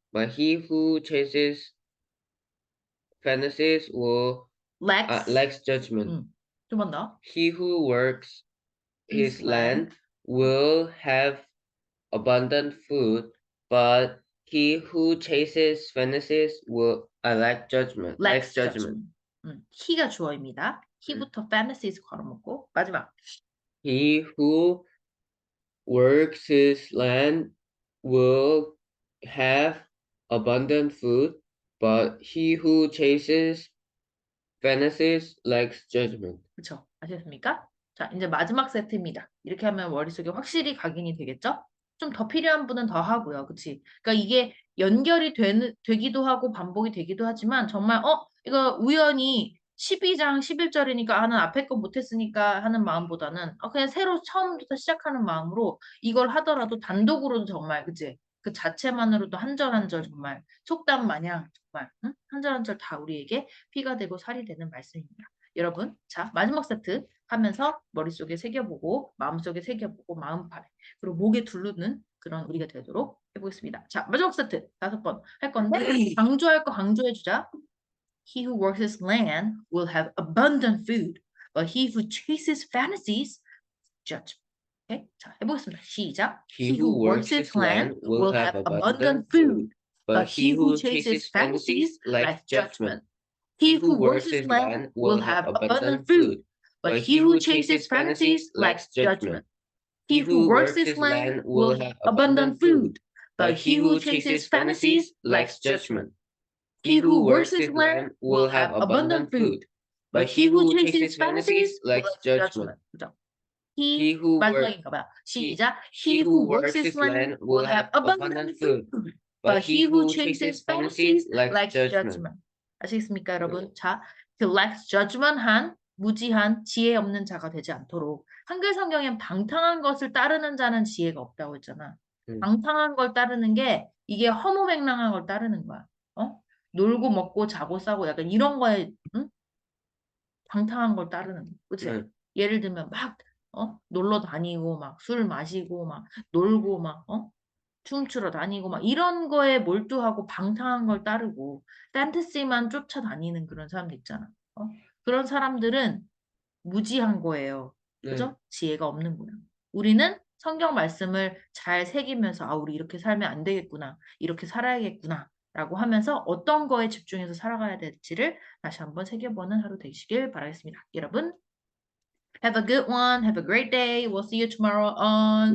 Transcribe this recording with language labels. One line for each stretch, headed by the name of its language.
English: but he who chases fantasies will lacks. lacks judgment.
Korean: 좀 번 더.
English: He who works His his land. land will have abundant food, but he who chases fantasies will lack judgment. Lacks judgment. judgment.
Korean: he가 주어입니다.
English: he
Korean: 부터
English: fantasies
Korean: 걸어먹고 마지막.
English: He who works his land will have abundant food, but he who chases fantasies lacks judgment.
Korean: 그렇죠? 아시겠습니까? 자, 이제 마지막 세트입니다. 이렇게 하면 머릿속에 확실히 각인이 되겠죠? 좀 더 필요한 분은 더 하고요. 그치? 그러니까 이게 연결이 되기도 하고 반복이 되기도 하지만 정말 이거 우연히 12장 11절이니까 는 앞에 거 못했으니까 하는 마음보다는 그냥 새로 처음부터 시작하는 마음으로 이걸 하더라도 단독으로도 정말 그치? 그 자체만으로도 한 절 한 절 정말 속담 마냥 정말 응? 한 절 한 절 다 우리에게 피가 되고 살이 되는 말씀입니다. 여러분, 자, 마지막 세트 하면서 머릿속에 새겨보고, 마음속에 새겨보고, 마음판에, 그리고 목에 두르는 그런 우리가 되도록 해보겠습니다. 자, 마지막 세트 5번 할 건데, 강조할 거 강조해주자.
English: He who works his land will have abundant food, but he who chases fantasies, judge.
Korean: 오케이? 자, 해보겠습니다. 시작.
English: He who works his land will have abundant food, but he who chases fantasies lacks judgment. He who works his land will have abundant food, but he who chases fantasies lacks judgment. He who works his land will have abundant food, but he who chases fantasies lacks judgment. He who works his land will have abundant food, but he who chases fantasies lacks judgment.
Korean: 그죠?
English: He who works
Korean: 마지막인가 봐.
English: he,
Korean: 시작.
English: he who works his land will have abundant food, but he who chases fantasies lacks judgment.
Korean: 아시겠습니까, 여러분? 자, 그
English: lacks judgment
Korean: 한 무지한 지혜 없는 자가 되지 않도록 한글 성경엔 방탕한 것을 따르는 자는 지혜가 없다고 했잖아. 방탕한 걸 따르는 게 이게 허무맹랑한 걸 따르는 거야. 놀고 먹고 자고 싸고 약간 이런 거에 응? 방탕한 걸 따르는 거. 그치? 네. 예를 들면 막 놀러 다니고 막 술 마시고 막 놀고 막 춤추러 다니고 막 이런 거에 몰두하고 방탕한 걸 따르고 판타지만 쫓아다니는 그런 사람들 있잖아. 그런 사람들은 무지한 거예요. 네. 그죠? 지혜가 없는 거예요. 우리는 성경 말씀을 잘 새기면서 아, 우리 이렇게 살면 안 되겠구나. 이렇게 살아야겠구나. 라고 하면서 어떤 거에 집중해서 살아가야 될지를 다시 한번 새겨보는 하루 되시길 바라겠습니다. 여러분,
English: have a good one. Have a great day. We'll see you tomorrow on